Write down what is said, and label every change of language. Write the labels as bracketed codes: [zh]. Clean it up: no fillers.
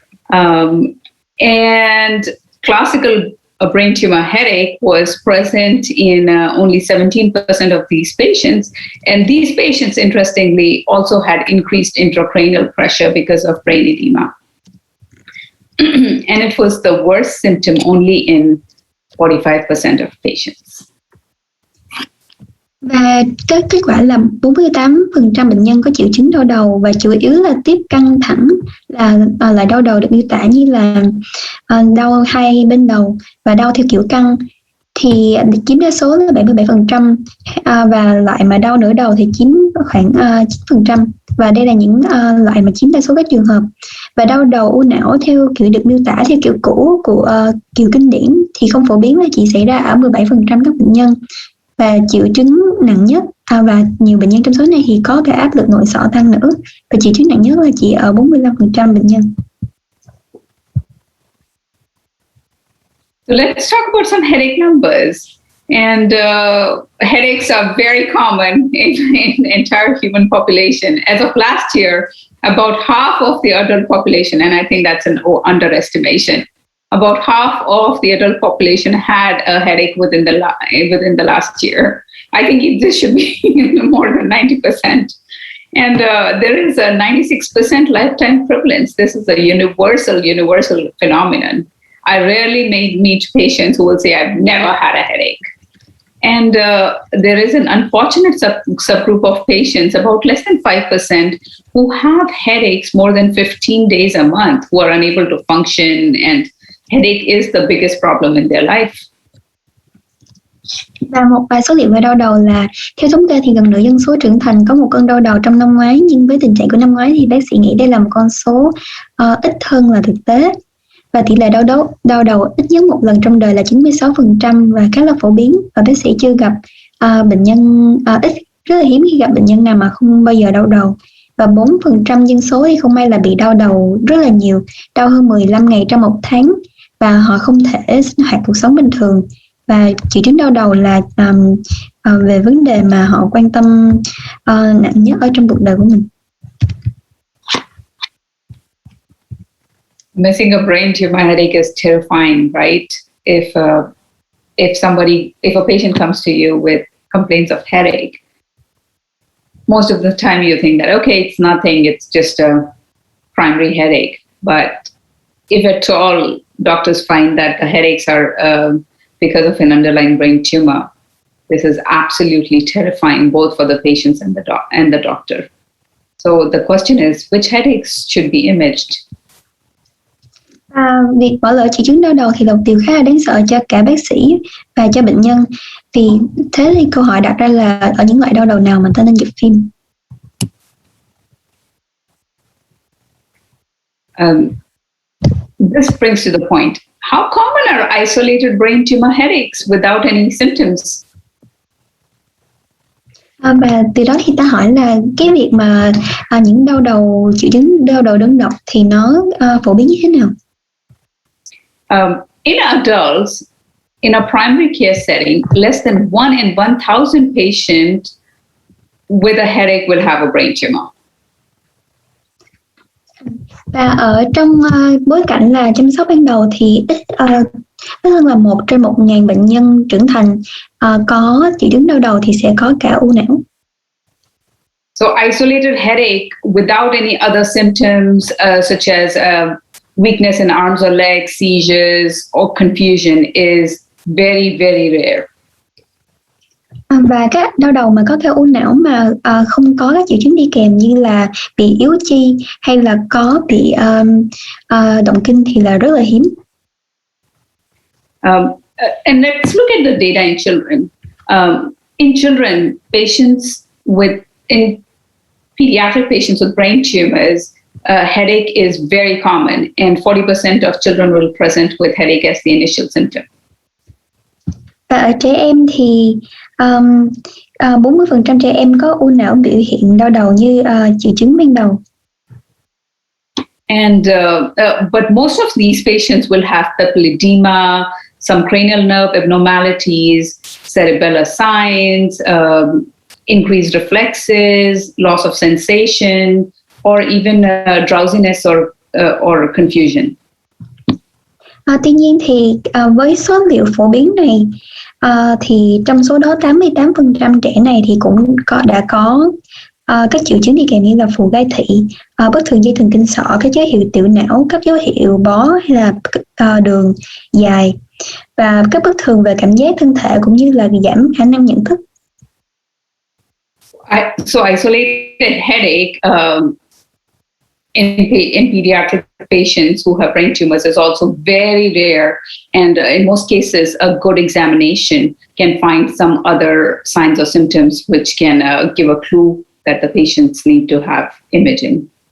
[en] And classical brain tumor headache was present in only 17% of these patients. And these patients, interestingly, also had increased intracranial pressure because of brain edema. And it was the worst symptom only in 45% of patients. [vi] Và kết quả là 48% bệnh nhân có triệu chứng đau đầu, và chủ yếu là tiếp căng thẳng, là đau đầu được miêu tả như là đau hai bên đầu và đau theo kiểu căng, thì chiếm đa số là 77%, và loại mà đau nửa đầu thì chiếm khoảng 9%, và đây là những loại mà chiếm đa số các trường hợp. Và đau đầu u não theo kiểu được miêu tả theo kiểu cũ của kiểu kinh điển thì không phổ biến, là chỉ xảy ra ở 17% các bệnh nhân. Và triệu chứng nặng nhất, và nhiều bệnh nhân trong số này thì có cả áp lực nội sọ tăng nữa, và triệu chứng nặng nhất là chỉ ở 45% bệnh nhân. [en] So let's talk about some headache numbers. And headaches are very common in entire human population. As of last year, about half of the adult population, and I think that's an underestimation, about half of the adult population had a headache within the last year. I think this should be more than 90%. And there is a 96% lifetime prevalence. This is a universal phenomenon. I rarely meet patients who will say, I've never had a headache. And there is an unfortunate subgroup of patients, about less than 5%, who have headaches more than 15 days a month, who are unable to function, and headache is the biggest problem in their life. [vi] Và một vài số liệu về đau đầu là theo thống kê thì gần nửa dân số trưởng thành có một cơn đau đầu trong năm ngoái, nhưng với tình trạng của năm ngoái thì bác sĩ nghĩ đây là một con số ít hơn là thực tế. Và tỷ lệ đau đầu ít nhất một lần trong đời là 96% và khá là phổ biến, và bác sĩ chưa gặp bệnh nhân rất là hiếm khi gặp bệnh nhân nào mà không bao giờ đau đầu. Và 4% dân số thì không may là bị đau đầu rất là nhiều, đau hơn 15 ngày trong một tháng, và họ không thể sinh hoạt cuộc sống bình thường. Và triệu chứng đau đầu là về vấn đề mà họ quan tâm nặng nhất ở trong cuộc đời của mình. [en] Missing a brain tumor headache is terrifying, right? If a patient comes to you with complaints of headache, most of the time you think that, okay, it's nothing, it's just a primary headache. But if at all doctors find that the headaches are because of an underlying brain tumor, this is absolutely terrifying, both for the patients and the doctor. So the question is, which headaches should be imaged? [vi] Việc bỏ lỡ triệu chứng đau đầu thì là một điều khá là đáng sợ cho cả bác sĩ và cho bệnh nhân. Vì thế thì câu hỏi đặt ra là ở những loại đau đầu nào mà ta nên chụp phim? [en] This brings to the point. How common are isolated brain tumor headaches without any symptoms? [vi] Và từ đó thì ta hỏi là cái việc mà những triệu chứng đau đầu đơn độc thì nó phổ biến như thế nào? [en] In adults, in a primary care setting, less than 1 in 1,000 patients with a headache will have a brain tumor. [vi] Và ở trong bối cảnh là chăm sóc ban đầu thì ít hơn là 1 trên 1.000 bệnh nhân trưởng thành có triệu chứng đau đầu thì sẽ có cả u não. [en] So isolated headache without any other symptoms such as weakness in arms or legs, seizures or confusion is very, very rare. [vi] Và các đau đầu mà có cả u não mà không có các triệu chứng đi kèm như là bị yếu chi hay là có bị động kinh thì là rất là hiếm. [en] And let's look at the data in children. In children, in pediatric patients with brain tumors, headache is very common, and 40% of children will present with headache as the initial symptom. [vi] Và ở trẻ em thì 40% trẻ em có u não biểu hiện đau đầu như triệu chứng ban đầu. [en] And but most of these patients will have papilledema, some cranial nerve abnormalities, cerebellar signs, increased reflexes, loss of sensation, or even drowsiness or confusion. [vi] Tuy nhiên thì với số liệu phổ biến này thì trong số đó 88% trẻ này thì cũng đã có các triệu chứng đi kèm như là phù gai thị, bất thường dây thần kinh sọ, các dấu hiệu tiểu não, các dấu hiệu bó hay là đường dài và các bất thường về cảm giác thân thể cũng như là giảm khả năng nhận thức. [en] So isolated headache in pediatric patients who have brain tumors is also very rare, and in most cases a good examination can find some other signs or symptoms which can give a clue that the patients need to have imaging.